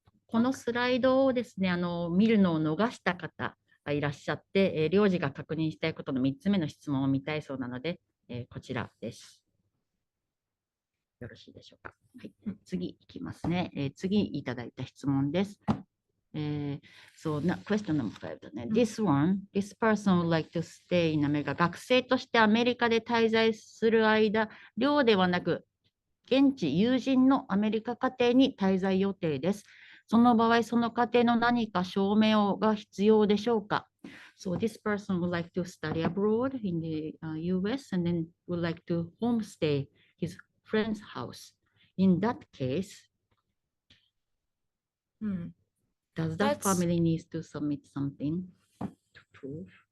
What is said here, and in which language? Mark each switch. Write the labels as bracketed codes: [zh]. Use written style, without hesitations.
[ja] このスライドをですね、見るのを逃した方がいらっしゃって、領事が確認したいことの3つ目の質問を見たいそうなので、こちらです。よろしいでしょうか。はい、次いきますね。次いただいた質問です。 [en] So, question number 5 [ja] だね。 [en] This person would like to stay in America. [ja] 学生としてアメリカで滞在する間、寮ではなく、現地友人のアメリカ家庭に滞在予定です。その場合、その家庭の何か証明が必要でしょうか。 [en] So this person would like to study abroad in the US and then would like to homestay his friend's house. In that case, does that family needs to submit something to prove?